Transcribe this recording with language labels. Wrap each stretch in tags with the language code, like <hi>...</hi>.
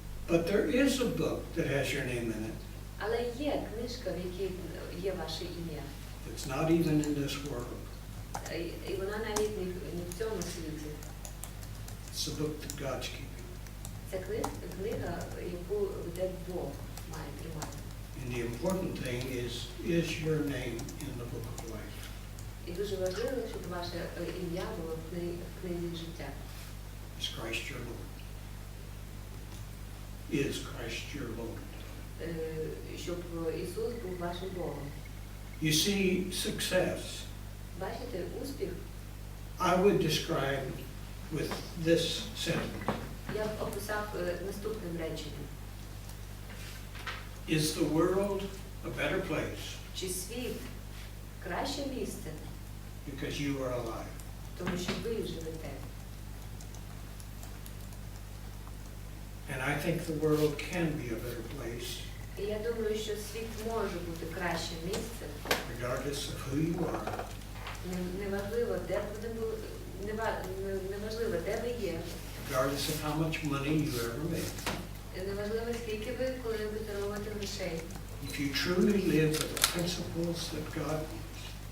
<en>But there is a book that has your name in it.</en> <uk>Але є книжка, в якій є ваше ім'я.</uk> <en>It's not even in this world.</en> <uk>І вона навіть не в цьому світі.</uk> <en>It's a book that God's keeping.</en> <uk>Це книга, яку веде Бог має тримати.</uk> <en>And the important thing is your name in the book of life.</en> <uk>І дуже важливо, щоб ваше ім'я було в книзі життя.</uk> <en>Is Christ your Lord? Is Christ your Lord?</en> <uk>Щоб Ісус був вашим Богом.</uk> <en>You see, success,</en> <uk>Бачите, успіх,</uk> <en>I would describe with this sentence.</en> <uk>я б описав наступним реченням.</uk> <en>Is the world a better place</en> <uk>Чи світ краще місце,</uk> <en>because you are alive?</en> <uk>тому що ви живете?</uk> <en>And I think the world can be a better place</en> <uk>І я думаю, що світ може бути кращим місцем,</uk> <en>regardless of who you are,</en> <uk>неважливо, де ви були, неважливо, де ви є,</uk> <en>regardless of how much money you ever made.</en> <uk>неважливо, скільки ви коли-небудь заробите грошей.</uk> <en>If you truly live with the principles that God wants,</en>